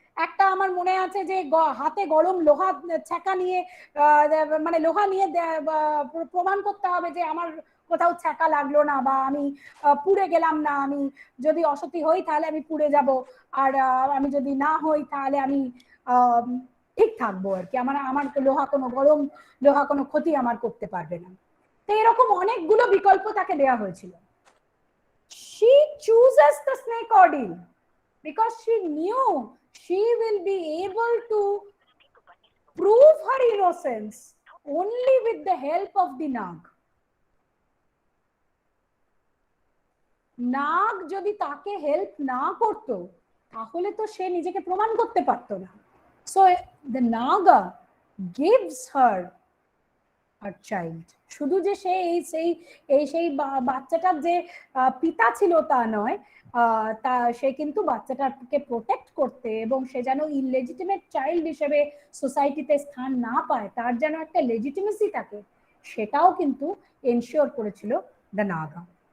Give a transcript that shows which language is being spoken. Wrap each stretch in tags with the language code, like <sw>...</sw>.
<bn>একটা আমার মনে আছে যে হাতে গরম লোহা ছ্যাঁকা নিয়ে, মানে লোহা নিয়ে প্রমাণ করতে হবে যে আমার কোথাও ছ্যাঁকা লাগলো না, বা আমি পুড়ে গেলাম না, আমি যদি অসতী হই তাহলে আমি পুড়ে যাব, আর আমি যদি না হই তাহলে আমি ঠিক থাকবো আর কি, আমার লোহা কোনো গরম লোহা কোনো ক্ষতি আমার করতে পারবে না। তো এরকম অনেকগুলো বিকল্প তাকে দেওয়া হয়েছিল।</bn> <en>She chooses the snake ordeal because she knew she will be able to prove her innocence only with the help of the Nag.</en> <bn>নাগ যদি তাকে হেল্প না করতো তাহলে তো সে নিজেকে প্রমাণ করতে পারতো না।</bn> <en>So the Naga gives her a child.</en> <bn>শুধু যে সে সেই বাচ্চাটার যে পিতা ছিল তা নয়, তা সে কিন্তু বাচ্চাটাকে প্রোটেক্ট করতে এবং সে যেন ইললেজিটিমেট চাইল্ড হিসেবে সোসাইটিতে স্থান না পায়, তার যেন একটা লেজিটিমেসি থাকে, সেটাও কিন্তু এনশিওর করেছিল দ্য নাগা।</bn>